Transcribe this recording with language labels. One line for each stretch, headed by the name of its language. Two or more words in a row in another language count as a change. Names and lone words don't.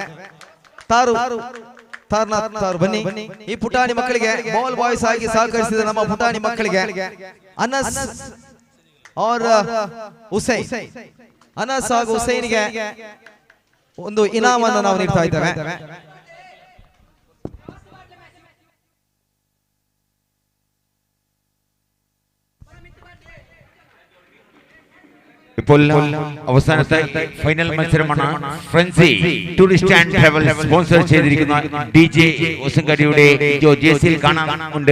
Kannada: ತಾರು ಬನ್ನಿ. ಈ ಪುಟಾಣಿ ಮಕ್ಕಳಿಗೆ ಬಾಲ್ ಬಾಯ್ಸ್ ಆಗಿ ಸಹಕರಿಸಿದ ನಮ್ಮ ಪುಟಾಣಿ ಮಕ್ಕಳಿಗೆ ಅನಸ್ और ಹುಸೈನ್, ಅನಸ್ ಹಾಗೂ ಹುಸೈನ್ಗೆ ಒಂದು ಇನಾಮನ್ನು ನಾವು ನೀಡ್ತಾ ಇದ್ದೇವೆ.
Malayalam: ഇപ്പോൾ അവസാനത്തെ ഫൈനൽ മത്സരമാണ് ഫ്രൻസി ടൂറിസ്റ്റ് ആൻഡ് ട്രാവൽ സ്പോൺസർ ചെയ്തിരിക്കുന്ന DJ ഒസങ്കടിയുടെ ജേഴ്സിയിൽ കാണാനുണ്ട്.